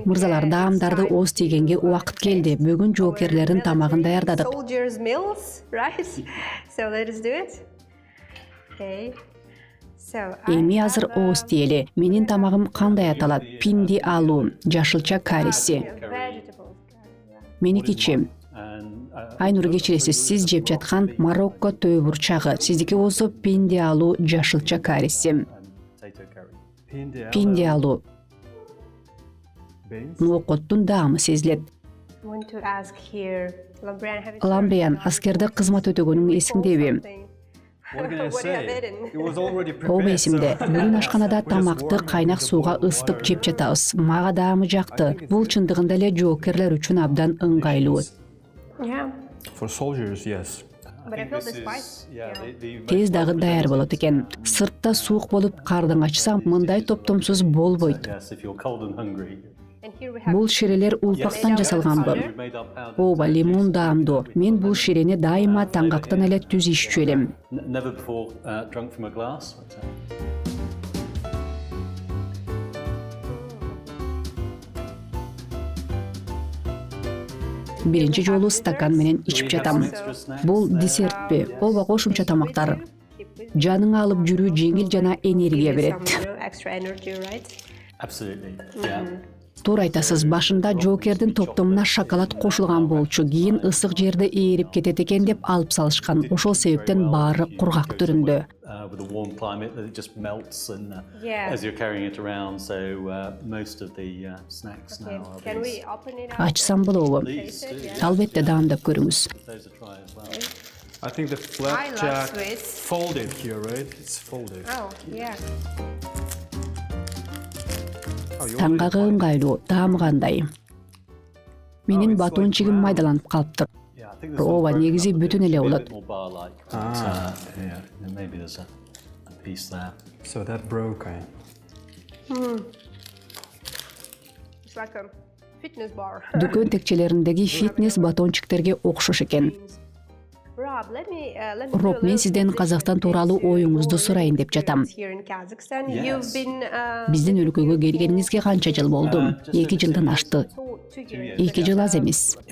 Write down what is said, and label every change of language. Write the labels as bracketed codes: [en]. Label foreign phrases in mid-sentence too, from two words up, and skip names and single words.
[ky] Мырзалар, [en] it's [ky] даамдарды [en] time [ky] ооз тийгенге убакыт келди. Бүгүн жоокерлердин тамагын даярдадык. [en] Soldiers' meals, right? So let us do it. Okay. So [ky] Эми азыр ооз тиели. Менин тамагым кандай аталат? Пинди алуу, жашылча кариси. [en] vegetables. [ky] Меникичи. [en] And [ky] Айнур кечиресиз, сиз жеп жаткан Марокко төө бурчагы. Сиздики болсо пинди алуу, жашылча кариси. [en] potato curry. [ky] Пинди алуу. [en] Beans. [ky] Ноокоттун даамы сезилет. [en] I want to ask here, Lambrian, have you [ky] Ламбриан, аскерде кызмат өтөгөнүң эсиңдеби? [en] something? What can I What do you have say? eaten? It was already [ky] Ооба, [en] prepared. [ky] эсимде. Бүгүн ашканада тамакты кайнак сууга ысытып жеп жатабыз. Мага даамы жакты. Бул чындыгында эле жоокерлер үчүн абдан ыңгайлуу. [en] Yeah, For soldiers, yes. but I feel the This spice. is the [ky] Тез дагы даяр болот экен. Сыртта суук болуп кардың ачса, мындай топтомсуз болбойт. [en] yes, if you're cold and hungry. And here we have [ky] Бул ширелер улпактан жасалганбы? [en] We made our powder. [ky] Ооба, лимон даамдуу. Мен бул ширени дайыма таңгактан эле түз иччү элем. [en] Never before drunk from a glass. [ky] Биринчи жолу стакан менен ичип жатам. Бул десертпи? Ооба, кошумча тамактар. Жаныңа алып жүрүү жеңил жана энергия берет. [en] extra energy, right? Absolutely. Yeah. [ky] Туура айтасыз, башында жоокердин топтомуна шоколад кошулган болчу, кийин ысык жерде ээрип кетет экен деп алып салышкан. Ошол себептен баары кургак түрүндө. [en] With a warm climate, that it just melts and Yeah. as you're carrying it around. So most of the snacks now are Can these. we open it up? [ky] Ачсам болобу? [en] Please do. [ky] Албетте, даамдап көрүңүз. [en] Those a try as well. I think the I love flapjack sweets. folded here, right? It's folded. Oh, yeah. [ky] Таңгагы ыңгайлуу, даамы кандай? Менин батончигим майдаланып калыптыр. [en] Yeah, I think this [ky] Ооба, [en] one's broken [ky] негизи [en] up a [ky] бүтүн [en] bit, [ky] эле [en] a [ky] болот. [en] bit more bar-like. But, yeah, and maybe there's a piece there. So that broke. It's like a fitness bar. [ky] Дүкөн текчелериндеги фитнес батончиктерге окшош экен. [en] Rob, let me [ky] Роб, мен сизден Казакстан тууралуу оюңузду сурайын деп жатам. [en] Here in Kazakhstan, Yes. you've been [ky] Биздин өлкөгө келгениңизге канча жыл болду? 2 жылдан ашты. [en] so [ky] 2 жыл аз эмес.